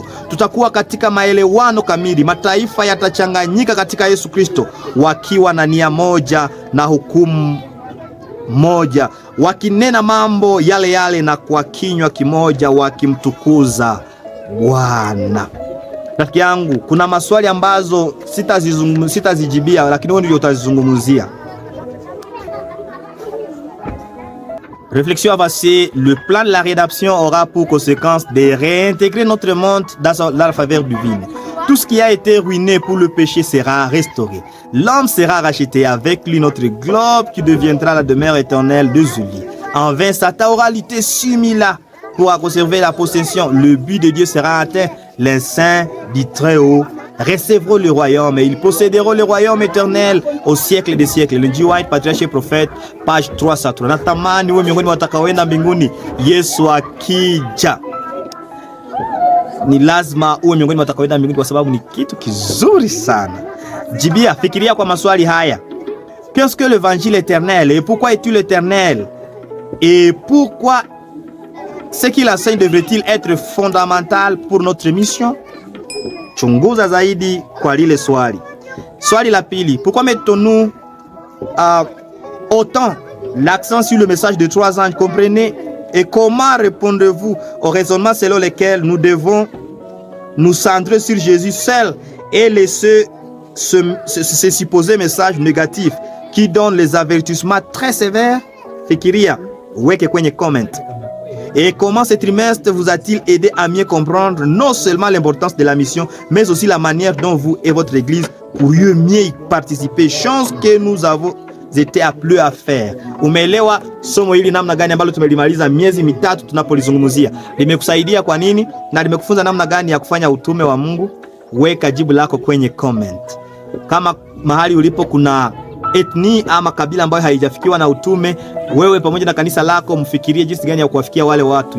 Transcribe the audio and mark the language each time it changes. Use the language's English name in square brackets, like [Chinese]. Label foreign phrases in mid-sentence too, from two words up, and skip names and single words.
[Swahili] Tutakuwa katika maelewano kamili. Mataifa yatachanganyika katika Yesu Kristo, wakiwa na nia moja na hukumu moja, wakinena mambo yale yale na kwa kinywa kimoja wakimtukuza Bwana. Rafiki yangu, kuna maswali ambazo sitazijibia, lakini wewe ndio utazizungumzia. [French] Réflexion avancée. Le plan de la rédemption aura pour conséquence de réintégrer notre monde dans la faveur divine. Tout ce qui a été ruiné pour le péché sera restauré. L'homme sera racheté, avec lui notre globe qui deviendra la demeure éternelle de Zuli. En vain, Satan aura lutté 6000 ans pour conserver la possession. Le but de Dieu sera atteint. Les saints du Très-Haut recevront le royaume et ils posséderont le royaume éternel au siècle des siècles. Ellen G. White, Patriarche et Prophète, page 303. [Swahili] Natamani wewe miongoni watakaoenda mbinguni Yesu akija. Ni lazima uwe miongoni watakaoenda mbinguni, kwa sababu ni kitu kizuri sana. Jibia, fikiria kwa maswali haya. [French] Qu'est-ce que l'évangile éternel et pourquoi est-il éternel? Et pourquoi ce qu'il enseigne devrait-il être fondamental pour notre mission? [Swahili] Chunguza zaidi kwa lile swali. Swali la pili, [French] pourquoi mettons-nous autant l'accent sur le message de 3 anges? Comprenez? Et comment répondez-vous au raisonnement selon lequel nous devons nous centrer sur Jésus seul et laisser ce supposé message négatif qui donne les avertissements très sévères? [Swahili] Fikiria, weke kwenye comment. [French] Et comment ce trimestre vous a-t-il aidé à mieux comprendre non seulement l'importance de la mission, mais aussi la manière dont vous et votre église pourriez mieux y participer, chose que nous avons été appelés à faire? [Swahili] Umeelewa somo hili namna gani ambalo tumelimaliza miezi mitatu tunapolizungumzia? Limekusaidia kwa nini na limekufunza namna gani ya kufanya utume wa Mungu? Weka jibu lako kwenye comment. Kama mahali ulipo kuna etni ama kabila ambayo haijafikiwa na utume, wewe pamoja na kanisa lako mfikirie jinsi gani ya kuwafikia wale watu.